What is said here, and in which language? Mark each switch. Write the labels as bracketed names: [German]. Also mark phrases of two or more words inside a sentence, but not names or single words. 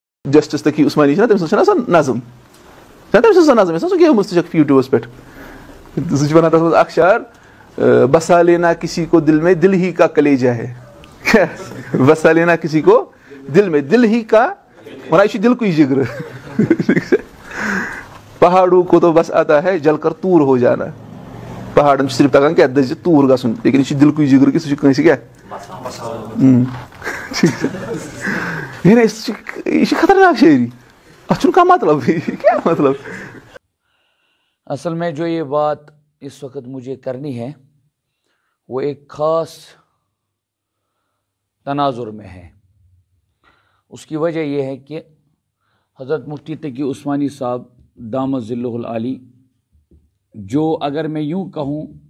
[Kashmiri] جسٹس تقی عثمانی تٔمِس چھُنہ سۄ نظم تٔمِس چھِ سۄ نظم سۄ گیٚومٕژ تہِ چھکھ یوٗٹیوٗبَس پٮ۪ٹھ سُہ چھُ وَنان تَتھ منٛز اکھ شعر [Urdu] بسا لینا کسی کو دل میں دل ہی کا کلیجہ ہے بسا لینا کسی کو دل میں دل ہی کا [Kashmiri] وَنان یہِ چھُ دِلکُے جِگرٕ [Urdu] پہاڑوں کو تو بس آتا ہے جل کر تور ہو جانا [Kashmiri] پہاڑن چھُ صرف تگان کیٛاہ دٔزِتھ توٗر گژھُن لیکن یہِ چھُ دِلکُے جِگرٕ کہِ سُہ چھُ کٲنٛسہِ کیٛاہ یہ چھِ خطرناک شٲعری اتھ چھُنہٕ کانٛہہ مطلب کیٛاہ مطلب. [Urdu] اصل میں جو یہ بات اس وقت مجھے کرنی ہے وہ ایک خاص تناظر میں ہے. اس کی وجہ یہ ہے کہ حضرت مفتی تقی عثمانی صاحب دامت ظلہ العالی جو اگر میں یوں کہوں